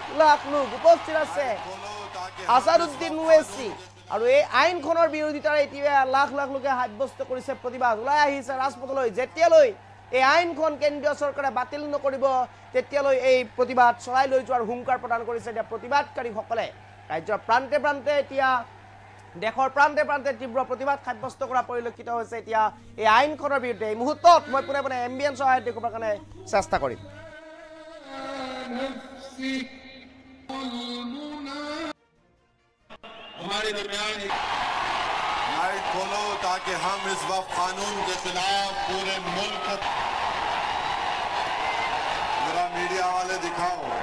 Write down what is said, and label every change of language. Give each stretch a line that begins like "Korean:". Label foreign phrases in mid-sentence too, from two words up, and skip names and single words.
Assamese: লাখ লোক উপস্থিত আছে আসাদুদ্দিন ওয়াইচি আৰু এই আইনখনৰ বিৰোধিতাৰে এতিয়া লাখ লাখ লোকে সাব্যস্ত কৰিছে প্ৰতিবাদ ওলাই আহিছে ৰাজপথলৈ যেতিয়ালৈ এই আইনখন কেন্দ্ৰীয় চৰকাৰে বাতিল নকৰিব তেতিয়ালৈ এই প্ৰতিবাদ চলাই লৈ যোৱাৰ হুংকাৰ প্ৰদান কৰিছে এতিয়া প্ৰতিবাদকাৰী সকলে ৰাজ্যৰ প্ৰান্তে প্ৰান্তে এতিয়া দেশৰ প্ৰান্তে প্ৰান্তে তীব্ৰ প্ৰতিবাদ সাব্যস্ত কৰা পৰিলক্ষিত হৈছে এতিয়া এই আইনখনৰ বিৰুদ্ধে এই মুহূৰ্তত মই পুনে এম্বিয়েন্স সহায়ত দেখুৱাৰ কাৰণে চেষ্টা কৰিম
Hindi: हमारे दरमियान नाइट खोलो ताकि हम इस वक्त कानून के खिलाफ पूरे मुल्क जरा मीडिया वाले दिखाओ